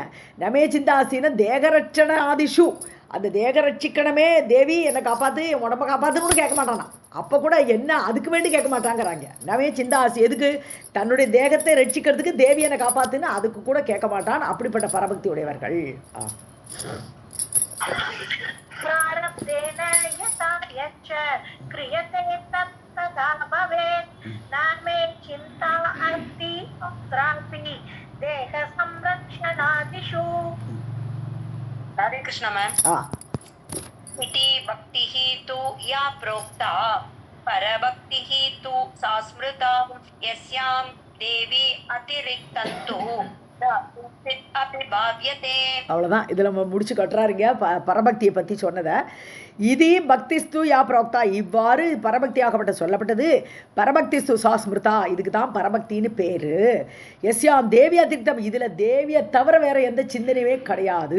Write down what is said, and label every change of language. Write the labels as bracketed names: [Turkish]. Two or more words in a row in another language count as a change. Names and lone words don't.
[Sanskrit] न मे चिन्ता अस्ति देहरक्षण आदिषु, [Tamil] அந்த தேக ரட்சிக்கணுமே, தேவி என்னை காப்பாற்று, என் உடம்பை காப்பாற்றுன்னு கேட்க மாட்டானா. அப்போ கூட என்ன அதுக்கு வேண்டி கேட்க மாட்டாங்கிறாங்க. [Sanskrit] न मे चिन्ता अस्ति [Tamil] எதுக்கு, தன்னுடைய தேகத்தை ரட்சிக்கிறதுக்கு தேவி என்னை காப்பாற்றுன்னு அதுக்கு கூட கேட்க மாட்டான். அப்படிப்பட்ட பரபக்தி உடையவர்கள். [Sanskrit] प्रारब्धेन यथा यच्च क्रियते तत्तदा भवेत् न मे चिन्ता अस्ति तत्रापि देहसंरक्षणादिषु. हरे कृष्ण मैम. इति भक्तिः तु या प्रोक्ता परभक्तिः तु सा स्मृता यस्यां देवी अतिरिक्तं तु [Tamil] அவ்வளோதான். இதில் நம்ம முடிச்சு கட்டுறாருங்க பரபக்தியை பற்றி சொன்னதை. இது [Sanskrit] भक्तिस्तु या प्रोक्ता, [Tamil] இவ்வாறு பரபக்தியாகப்பட்ட சொல்லப்பட்டது. [Sanskrit] परभक्तिस्तु सा स्मृता, [Tamil] இதுக்கு தான் பரபக்தின்னு பேர். [Sanskrit] यस्यां देवी अतिरिक्तम्, [Tamil] இதில் தேவியை தவிர வேறு எந்த சிந்தனையுமே கிடையாது.